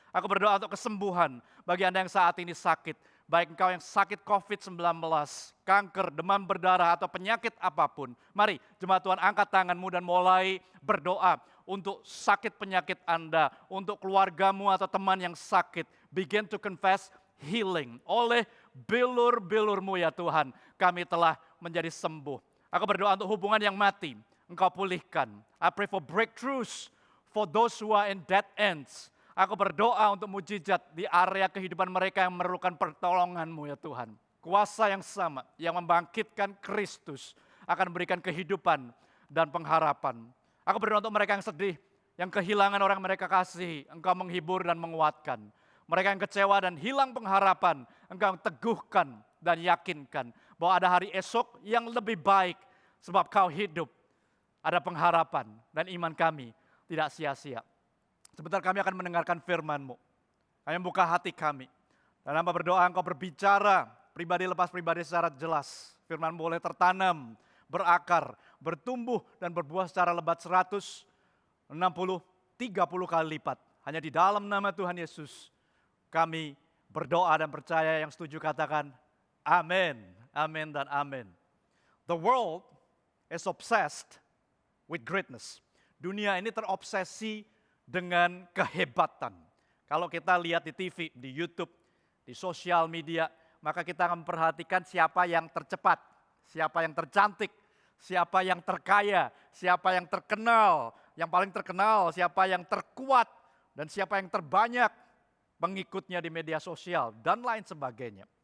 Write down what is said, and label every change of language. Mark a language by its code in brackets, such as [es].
[id] Aku berdoa untuk kesembuhan bagi Anda yang saat ini sakit. Baik engkau yang sakit COVID-19, kanker, demam berdarah, atau penyakit apapun. Mari jemaat Tuhan angkat tanganmu dan mulai berdoa untuk sakit penyakit Anda, untuk keluargamu atau teman yang sakit. [en] Begin to confess healing. [id] Oleh bilur-bilurmu ya Tuhan, kami telah menjadi sembuh. Aku berdoa untuk hubungan yang mati, Engkau pulihkan. [en] I pray for breakthroughs for those who are in dead ends. [id] Aku berdoa untuk mujizat di area kehidupan mereka yang memerlukan pertolongan-Mu ya Tuhan. Kuasa yang sama yang membangkitkan Kristus akan memberikan kehidupan dan pengharapan. Aku berdoa untuk mereka yang sedih, yang kehilangan orang mereka kasih, Engkau menghibur dan menguatkan. Mereka yang kecewa dan hilang pengharapan, Engkau teguhkan dan yakinkan bahwa ada hari esok yang lebih baik sebab Kau hidup. Ada pengharapan dan iman kami tidak sia-sia. Sebentar kami akan mendengarkan firman-Mu. Kami membuka hati kami. Dan hamba berdoa Engkau berbicara pribadi lepas pribadi secara jelas. Firman boleh tertanam, berakar, bertumbuh dan berbuah secara lebat 100, 60, 30 kali lipat. Hanya di dalam nama Tuhan Yesus kami berdoa dan percaya. Yang setuju katakan amin, amin dan amin. [en] The world is obsessed with greatness. [id] Dunia ini terobsesi dengan kehebatan. Kalau kita lihat di TV, di YouTube, di sosial media, maka kita akan memperhatikan siapa yang tercepat, siapa yang tercantik, siapa yang terkaya, siapa yang terkenal, yang paling terkenal, siapa yang terkuat, dan siapa yang terbanyak pengikutnya di media sosial, dan lain sebagainya.